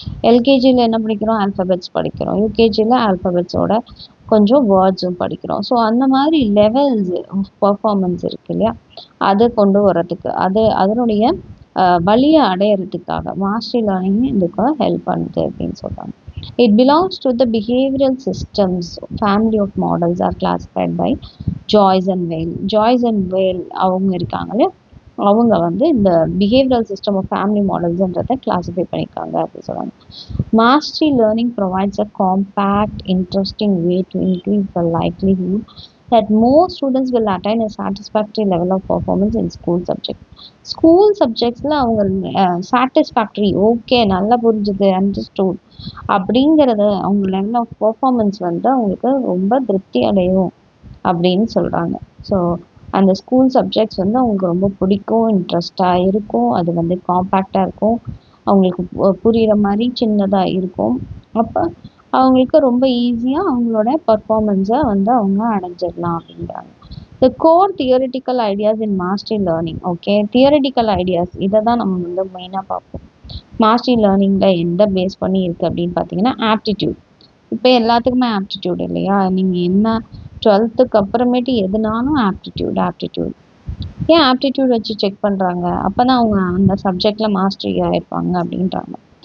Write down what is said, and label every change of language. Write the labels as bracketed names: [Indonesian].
[Tamil] எல்கேஜியில் என்ன படிக்கிறோம்? ஆல்ஃபபெட்ஸ் படிக்கிறோம். யூகேஜியில் ஆல்ஃபபெட்ஸோட கொஞ்சம் வேர்ட்ஸும் படிக்கிறோம். ஸோ அந்த மாதிரி லெவல்ஸ் பர்ஃபார்மன்ஸ் இருக்கு இல்லையா? அதை கொண்டு வர்றதுக்கு அதனுடைய வழியை அடையிறதுக்காக மாஸ்டரி லேர்னிங் இதுக்கு ஹெல்ப் பண்ணுது அப்படின்னு சொல்கிறாங்க. [English] It belongs to the behavioral systems family of models are classified by Joyce and Weil. [Tamil] Joyce and Weil அவங்க இருக்காங்களே, அவங்க வந்து இந்த behavioral system of family modelsன்றதை classify பண்ணியிருக்காங்க அப்படின்னு சொல்கிறாங்க. [English] Mastery learning provides a compact, interesting way to increase the likelihood that most students will attain a satisfactory level of performance in school subjects. [Tamil] School சப்ஜெக்ட்ஸில் அவங்க satisfactory, okay நல்லா புரிஞ்சுது, understood அப்படிங்கிறத அவங்க level of performance வந்து அவங்களுக்கு ரொம்ப திருப்தி அடையும் அப்படின்னு சொல்கிறாங்க. ஸோ அந்த ஸ்கூல் சப்ஜெக்ட்ஸ் வந்து அவங்களுக்கு ரொம்ப பிடிக்கும், இன்ட்ரெஸ்டாக இருக்கும், அது வந்து காம்பேக்டாக இருக்கும், அவங்களுக்கு புரிகிற மாதிரி சின்னதாக இருக்கும். அப்போ அவங்களுக்கு ரொம்ப ஈஸியாக அவங்களோட பர்ஃபார்மன்ஸை வந்து அவங்க அடைஞ்சிடலாம் அப்படிங்கிறாங்க. [English] The core theoretical ideas in mastery learning. [Tamil] Okay, theoretical ideas இதை தான் நம்ம வந்து மெயினாக பார்ப்போம். மாஸ்டரி லேர்னிங்கில் எந்த பேஸ் பண்ணி இருக்குது அப்படின்னு பார்த்தீங்கன்னா ஆப்டிடியூட். இப்போ எல்லாத்துக்குமே ஆப்டிடியூட் இல்லையா? நீங்கள் என்ன 12th அப்புறமேட்டு எதுனாலும் ஆப்டிடியூட். ஏன் ஆப்டிடியூட் வச்சு செக் பண்ணுறாங்க? அப்போ தான் அவங்க அந்த சப்ஜெக்டில் மாஸ்டரி ஆகிருப்பாங்க அப்படின்றாங்க.